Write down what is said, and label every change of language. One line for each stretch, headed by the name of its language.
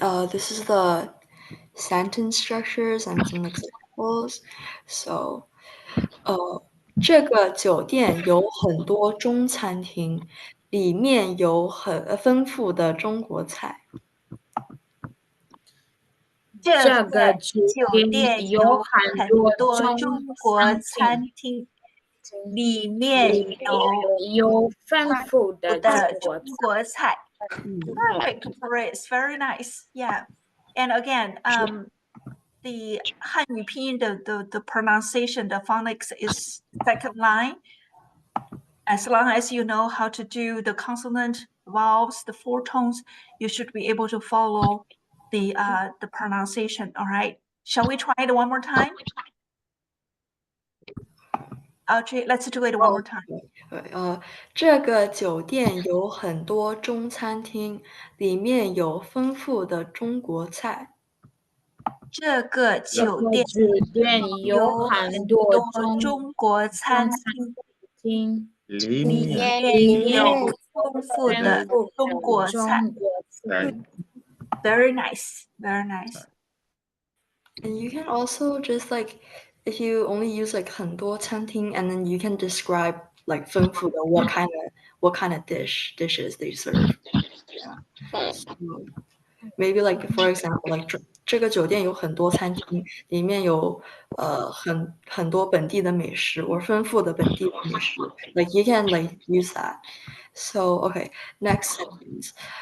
English: This is the sentence structures and some examples.
Chinese: So, 这个酒店有很多中餐厅，里面有很丰富的中国菜。这个酒店有很多中国餐厅，里面有丰富的中国菜。
English: Perfect phrase, very nice. Yeah, and again, the
Chinese: 汉语拼音
English: the pronunciation, the phonics is second line. As long as you know how to do the consonant, vowels, the four tones, you should be able to follow the pronunciation. All right. Shall we try it one more time? Audrey, let's do it one more time.
Chinese: 这个酒店有很多中餐厅，里面有丰富的中国菜。这个酒店有很多中国餐厅，里面面有丰富的中国菜。
English: Very nice, very nice. And you can also just like, if you only use like
Chinese: 很多餐厅,
English: and then you can describe like
Chinese: 丰富的
English: what kind of dishes they serve. Yeah. So maybe like for example, like
Chinese: 这个酒店有很多餐厅，里面有很多本地的美食，或丰富的本地的美食。
English: Like you can like use that. So okay, next sentence.